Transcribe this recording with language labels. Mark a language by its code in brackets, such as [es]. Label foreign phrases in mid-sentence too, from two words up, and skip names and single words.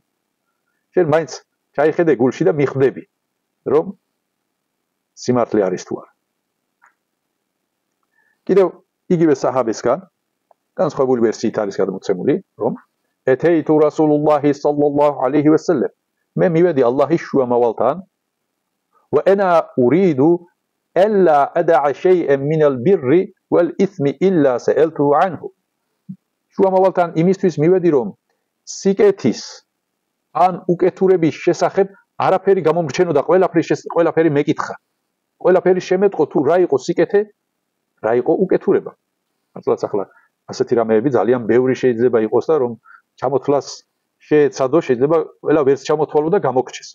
[ka] შენ მაინც ჩაიხედე გულში და მიხვდები რომ სიმართლე არის თუ არა. კიდევ იგივე საჰაბისგან განსხვავებული ვერსიით არის გადმოცემული, რომ [ar] أتيت رسول الله صلى الله عليه وسلم. [ka] მე მივედი ალლაჰის შუამავალთან [ar] و انا اريد الا ادع شيئا من البر والاثم الا سالته عنه. [ka] შუამავალთან იმისთვის მივედი რომ სიკეთის ან უკეთურების შესახებ არაფერი გამომრჩენო და ყველაფერი მეკითხა. ყველაფერი შემეტყო თუ რა იყო სიკეთე, რა იყო უკეთურება. მართლაც ახლა ასეთი რამეები ძალიან ბევრი შეიძლება იყოს და რომ ჩამოთვლას შეეცადო, შეიძლება ყველა ვერც ჩამოთვალო და გამოგრჩეს.